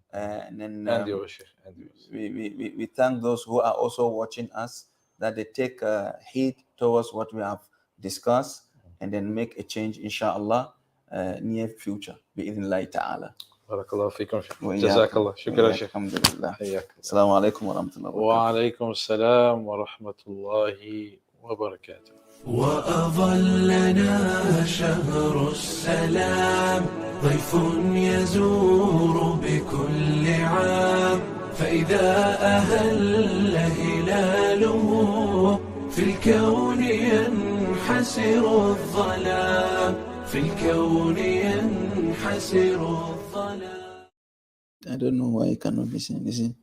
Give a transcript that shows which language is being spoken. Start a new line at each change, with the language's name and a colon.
English: And then And you, Sheikh. And you. we thank those who are also watching us, that they take heed towards what we have discussed and then make a change, inshallah, near future, bi'idhnillahi ta'ala.
Arabic: بارك الله فيكم. جزاك الله. شكرا شيخ. الحمد لله. حياك. السلام عليكم ورحمة الله وبركاته. وعليكم السلام ورحمة الله وبركاته. وأظلنا شهر السلام ضيف يزور بكل عام فإذا أهل هلاله في الكون ينحسر الظلام في الكون ينحسر الظلام.
English: I don't know why you cannot listen.